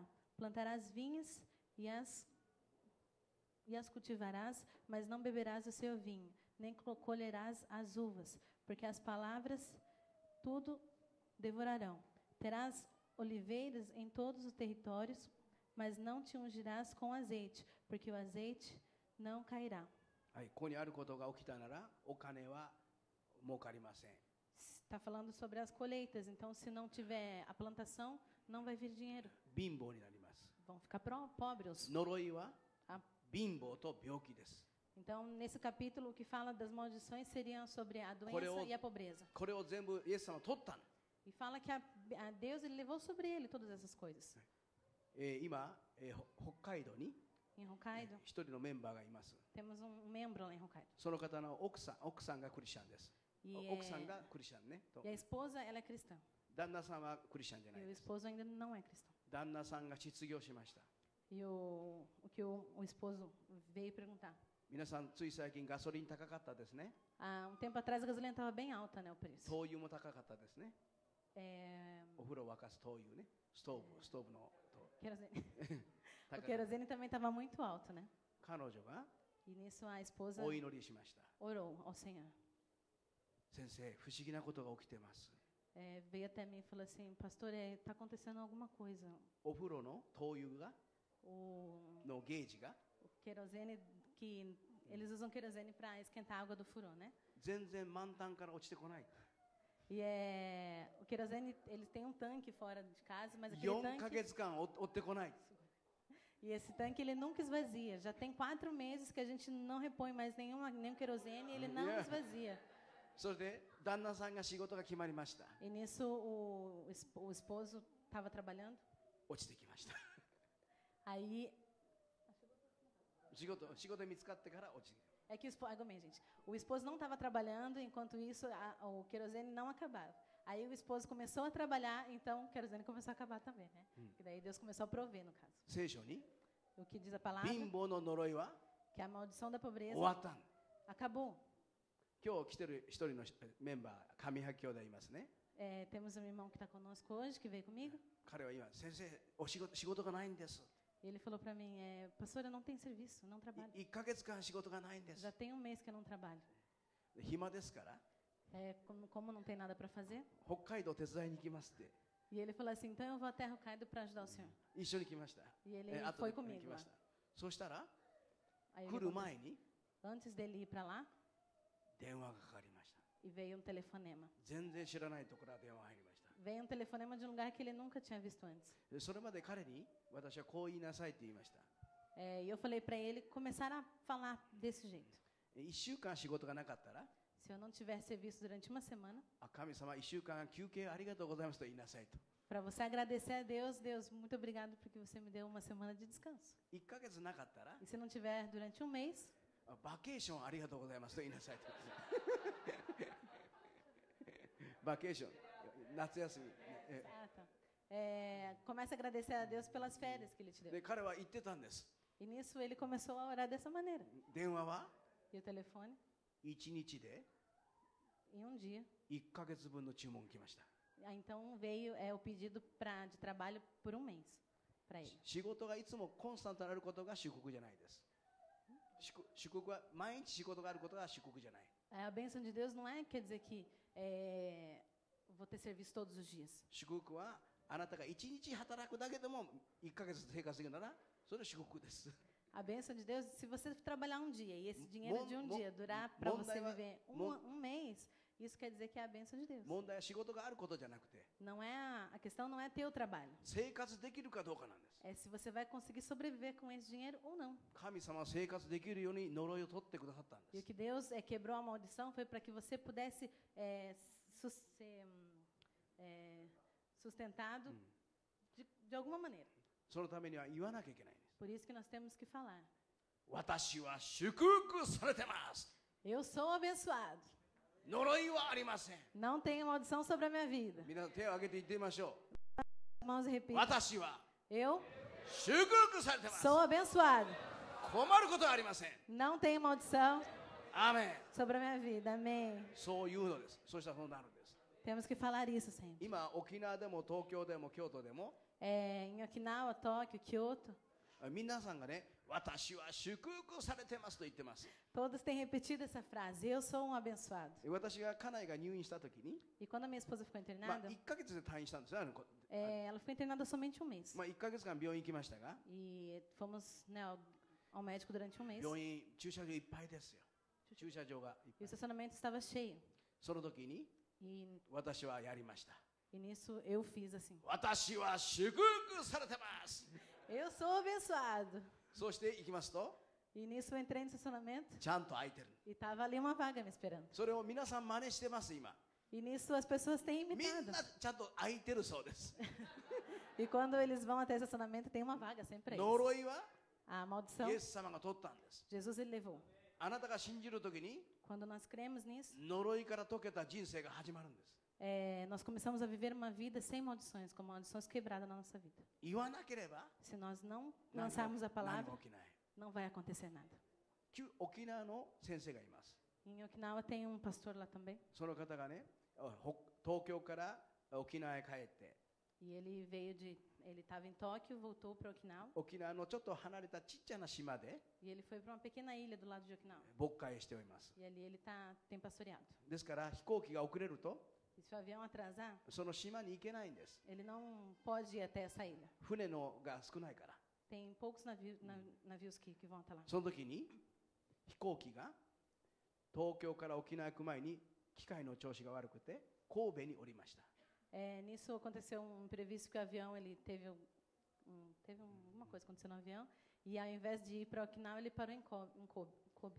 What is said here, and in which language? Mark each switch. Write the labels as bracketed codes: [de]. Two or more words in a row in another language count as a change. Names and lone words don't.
[pt] Plantarás vinhas e as cultivarás, mas não beberás o seu vinho, nem colherás as uvas, porque as palavras tudo devorarão. Terás oliveiras em todos os territórios, mas não te ungirás com azeite, porque o azeite não cairá. [ja] はい、ここにあることが起きたなら、お金は儲かりません。 [pt] Está falando sobre as colheitas, então se não tiver a plantação, não vai vir dinheiro. [ja] 貧乏になります。 [pt] Vão ficar pobres. [ja] 呪いは Ah. 貧乏と病気です。 [pt] Então, nesse capítulo, o que fala das maldições seriam sobre a doença Coreo- e a pobreza. [ja] これを全部イエス様は取ったの。 [pt] E fala que a Deus ele levou sobre ele todas essas coisas. [ja] 今、北海道に [pt] Em Hokkaido, [ja] 一人のメンバーがいます。 [pt] temos membro lá em Hokkaido. [ja] その方の奥さんがクリスチャンです。 [pt] E, [ja] 奥さんがクリスチャンね。と [pt] e a esposa, ela é cristã. [ja] 旦那さんはクリスチャンじゃな [pt] E [ja] い [pt] o [ja] です。 [pt] esposo ainda não é cristão. [ja] 旦那さんが失業しました。 [pt] E o que o esposo veio perguntar. [ja] 皆さん、つい最近ガソリン高かったですね。 [pt] Há tempo atrás a gasolina estava bem alta, né, o preço. [ja] 灯油も高かったですね。 [pt] É, [ja] お風呂沸かす灯油ね。ストーブの灯 [pt] querosene. [ja] 高 [pt] O [ja] かった。 [pt] querosene também estava muito alto, né? [ja] 彼女が [pt] E nisso a esposa [ja] お祈りしました。 [pt] orou ao Senhor. [ja] 先生、不思議なことが起きてます。 [pt] Veio até mim e falou assim, pastor, está acontecendo alguma coisa. [ja] お風呂の灯油が [pt] O [ja] のゲージが [pt] querosene, que eles usam querosene para esquentar a água do furô, né? [ja] 全然満タンから落ちてこない。 [pt] E o querosene, eles têm um tanque fora de casa, mas aquele [ja] 4ヶ [pt] tanque, [ja] 月間追ってこない。 [pt] E esse tanque ele nunca esvazia. Já tem 4 meses que a gente não repõe mais nenhum querosene e ele não Yeah. esvazia. [ja] それで旦那さんが仕事が決まりました。 [pt] E nisso o esposo estava trabalhando. [ja] 落ちてきました。 [pt] Aí [ja] 仕事見つかってから落ちてきた。 [pt] é que gente, o esposo não estava trabalhando, enquanto isso o querosene não acabava. Aí o esposo começou a trabalhar, então o querosene começou a acabar também, né? E daí Deus começou a prover no caso. [ja] 聖書に [pt] O que diz a palavra? [ja] 貧乏の呪いは [pt] Que a maldição da pobreza [ja] 終わったんだ。 [pt] acabou. [ja] 今日来てる一人のメンバー、上白兄弟いますね。 [pt] Temos um irmão que está conosco hoje, que veio comigo. [ja] 彼は今、先生、仕事がないんです。 [pt] Ele falou para mim, pastor, eu não tenho serviço, não trabalho. [ja] 1 ヶ月間仕事がないんです。 [pt] Já tem 1 mês que eu não trabalho. [ja] 暇ですから、 [pt] Como não tem nada para fazer. [ja] 北海道手伝いに行きますって。 [pt] E ele falou assim, então eu vou até Hokkaido para ajudar o senhor. [ja] 一緒に来ました。 [pt] E ele [ja] 後 [pt] foi [ja] で来 [pt] comigo [ja] ま [pt] lá. [ja] した。そしたら、 [pt] Aí o [ja] 来 [pt] que [ja] る [pt] aconteceu? [ja] 前に [pt] Antes dele ir para lá, [ja] 電話がかかりました。 [pt] e veio um telefonema. [ja] 全然知らないところから電話が入りました。 [pt] Veio um telefonema de um lugar que ele nunca tinha visto antes. [ja] でそれまで彼に、私はこう言いなさいって言いました。 [pt] E eu falei para ele começar a falar desse jeito. [ja] 1 週間仕事がなかったら、 [pt] Se eu não tiver serviço durante uma semana, [ja] 神様、1週間休憩ありがとうございますと言いなさいと。 [pt] para você agradecer a Deus, Deus, muito obrigado porque você me deu uma semana de descanso. [ja] 1 ヶ月なかったら、 [pt] E se não tiver durante 1 mês, [ja] バケーションありがとうございますと言いなさいと。バケーション、夏休み。 [pt] comece a agradecer a Deus pelas férias que Ele te deu. [ja] で、彼は言ってたんです。 [pt] E nisso ele começou a orar dessa maneira. [ja] 電話は [pt] E o telefone, [ja] 1 日で [pt] em um dia. [ja] 1ヶ月分の注文が来ました。 [pt] Então veio o pedido de trabalho por 1 mês para ele. [ja] 仕事がいつもコンスタントになることが祝福じゃないです。祝福は毎日仕事があることが祝福じゃない。 [pt] A bênção de Deus não quer dizer que vou ter serviço todos os dias. [ja] 祝福はあなたが1日働くだけでも1ヶ月生活できるならそれは祝福です。 [pt] A bênção de Deus, se você trabalhar um dia e esse dinheiro de um dia durar para você viver um mês, isso quer dizer que é a bênção de Deus. [ja] 問題は仕事があることじゃなくて、 [pt] Não é a questão não é ter o trabalho. [ja] 生活できるかどうかなんです。 [pt] É se você vai conseguir sobreviver com esse dinheiro ou não. [ja] 神様は生活できるように呪いを取ってくださったん [pt] E [ja] で [pt] o [ja] す。 [pt] que Deus quebrou a maldição foi para que você pudesse ser sustentado de alguma maneira. [ja] そのためには言わなきゃいけないんです。 [pt] Por isso que nós temos que falar. [ja] 私は祝福されてます。 [pt] Eu sou abençoado. [ja] 呪いはありません。 [pt] Não tenho maldição sobre a minha vida. [ja] 皆さん手を挙げて言ってみましょ [pt] Irmãos, [ja] う。 [pt] repita. [ja] 私は [pt] Eu [ja] 祝福されてます。 [pt] sou abençoado. [ja] 困ることはありません。 [pt] Não tenho maldição [ja] アーメン。 [pt] sobre a minha vida. Amém. [ja] そう言うのです。そうしたらそうなるんです。 [pt] Temos que falar isso sempre. [ja] 今、沖縄でも東京でも京都でも、 [pt] Em Okinawa, Tóquio, Kyoto, [ja] 皆さんがね、私は祝福されてますと言ってます。 [pt] todos têm repetido essa frase. Eu sou um abençoado. [ja] 私が家内が入院したときに、 [pt] E quando a minha esposa ficou [ja] まあ、 [pt] internada, [ja] 1ヶ月で退院したんですよ。 [pt] ela ficou internada somente 1 mês. [ja] まあ、1ヶ月間病院行きましたが、 [pt] E fomos, né, ao médico durante 1 mês. [ja] 病院、駐車場いっぱいですよ。駐車場がいっ [pt] E [ja] ぱ [pt] o [ja] い。 [pt] estacionamento estava cheio. [ja] その時に [pt] E, [ja] 私はやりました。 [pt] e nisso eu fiz assim. [ja] 私は祝福されてます。 [pt] Eu sou abençoado. [ja] そうして行きますと、 [pt] E nisso eu entrei no estacionamento [ja] ちゃんと空いてる。 [pt] e estava ali uma vaga me esperando. [ja] それを皆さん真似してます、今。 [pt] E nisso as pessoas têm [ja] みん [pt] imitado. [ja] なちゃんと空いてるそうです。 [pt] E quando eles vão até o estacionamento, tem uma vaga sempre aí. [ja] 呪いは [pt] A maldição, [ja] イエス様が取ったんです。 [pt] Jesus ele levou. [ja] あなたが信じるときに [pt] Quando nós cremos nisso, [ja] 呪いから解けた人生が始まるんです。 [pt] nós começamos a viver uma vida sem maldições, com maldições quebradas na nossa vida. [ja] 言わなければ [pt] Se nós não [ja] 何 [pt] lançarmos a [ja] も何 [pt] palavra, [ja] も起きない。 [pt] não vai acontecer nada. [ja] 沖縄の先生がいます。 [pt] Em Okinawa tem um pastor lá também, [ja] その方がね、東京から沖縄へ帰って、 [pt] e ele estava em Tóquio, voltou para Okinawa, [ja] 沖縄のちょっと離れたちっちゃな島で [pt] e ele foi para uma pequena ilha do lado de Okinawa. [ja] 牧会しております。 [pt] E ali ele tem pastoreado. [ja] ですから飛行機が遅れると [pt] E se o avião atrasar, [ja] その島に行けないんです。 [pt] ele não pode ir até essa ilha. [ja] 船のが少ないから。 [pt] Tem poucos navios que vão até lá. [ja] その時に飛行機が東京から沖縄行く前に機械の調子が悪くて神戸に降りました。 [pt] Nisso aconteceu um imprevisto que o avião ele teve alguma coisa aconteceu no avião, e ao invés de ir para Okinawa, ele parou em Kobe.